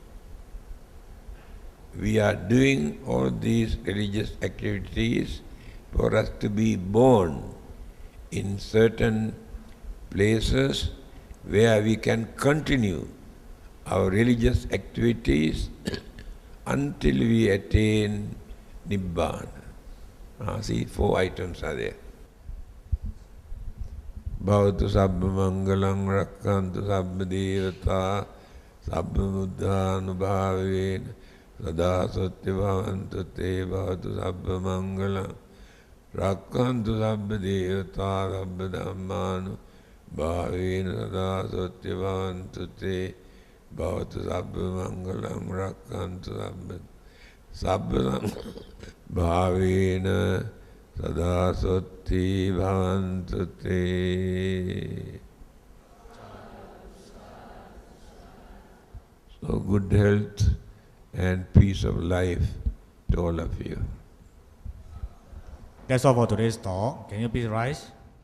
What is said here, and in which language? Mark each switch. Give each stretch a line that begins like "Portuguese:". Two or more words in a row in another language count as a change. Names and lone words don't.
English: We are doing all these religious activities for us to be born in certain places where we can continue our religious activities until we attain Nibbana. See, 4 items are there.
Pali: Bhavatu sabba mangalam rakkantu sabba devata sabba buddhanubhavena sada satya bhavantu te bhavatu sabba mangalam rakkantu sabba devata sabba dhammanubhavena sada satya bhavantu te bhavatu sabba mangalam rakkantu sabba bhavena sada sati bhavantu te.
English: So good health and peace of life to all of you. That's all for today's talk. Can you please rise?